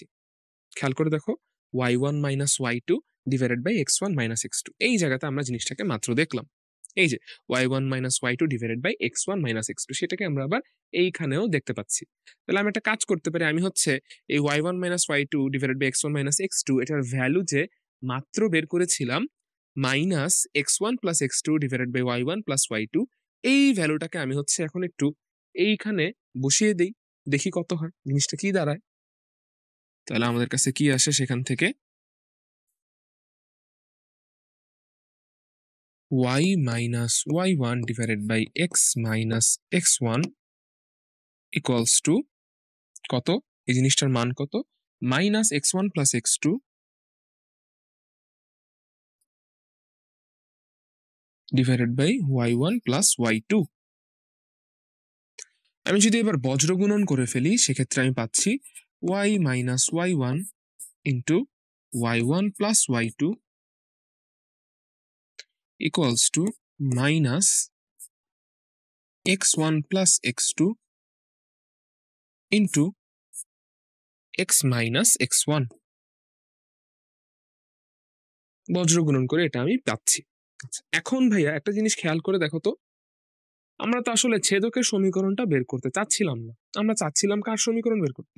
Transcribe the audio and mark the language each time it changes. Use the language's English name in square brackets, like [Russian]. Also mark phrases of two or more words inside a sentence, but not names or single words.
[Bangla] খেয়াল করে দেখো, [English] y1 minus y2 divided by x1 minus x2, [Bangla] এই জায়গাতে আমরা জিনিসটাকে মাত্র দেখলাম। এই যে [English] y1 minus y2 divided by x1 minus x2, [Bangla] সেটাকে আমরা আবার এইখানেও দেখতে পাচ্ছি। তাহলে আমি একটা কাজ করতে পারি, আমি হচ্ছে এই [English] y1 minus y2 divided by x1 minus x2 [Bangla] এটার ভ্যালু যে মাত্র বের করেছিলাম [English] minus x1 plus x2 divided by y1 plus y2, [Bangla] এই ভ্যালুটাকে আমি হচ্ছে এখন একটু এইখানে বসিয়ে দেই, দেখি কত হয়, জিনিসটা কি দাঁড়ায়। তাহলে আমাদের কাছে কি আসে সেখান থেকে? [English] y minus y1 divided by x minus x1 equals to কত? [Bangla] এই জিনিসটার মান কত? [English] মাইনাস x1 plus x2 divided by y1 plus y2। [Bangla] আমি যদি এবার বজ্রগুণন করে ফেলি সেক্ষেত্রে আমি পাচ্ছি [English] y minus y1 into y1 plus y2 equals to minus x1 plus x2 into x minus x1। [Bangla] বজ্রগুণন করে এটা আমি পাচ্ছি। আচ্ছা, এখন ভাইয়া একটা জিনিস খেয়াল করে দেখো তো, আমরা তো আসলে ছেদকের সমীকরণটা বের করতে চাচ্ছিলাম না, আমরা চাচ্ছিলাম কার সমীকরণ বের করতে?